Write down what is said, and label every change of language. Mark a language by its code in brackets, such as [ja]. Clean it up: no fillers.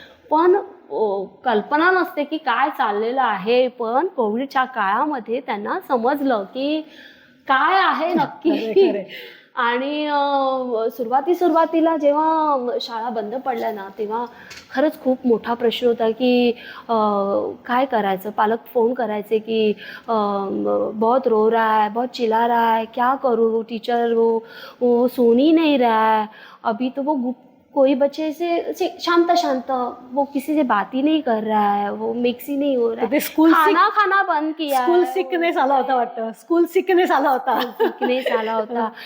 [mr] पण कल्पना नसते की काय चाललेलं आहे. पण कोविडच्या काळामध्ये त्यांना समजलं की काय आहे नक्की. आणि सुरुवातीला जेव्हा शाळा बंद पडल्या ना, तेव्हा खरंच खूप मोठा प्रश्न होता की काय करायचं. पालक फोन करायचे की [hi] बहुत रो रहा है, बहुत चिल्ला रहा है, क्या करूँ टीचर, वो सोन ही नहीं रहा है अभी तो, वो कोई बच्चे से शांत वो किसी से बात ही नहीं कर रहा है, वो मिक्स ही नहीं हो रहा है, खाना बंद किया, [mr] स्कूल सिकनेस आला होता वाटतं, स्कूल सिकनेस आला होता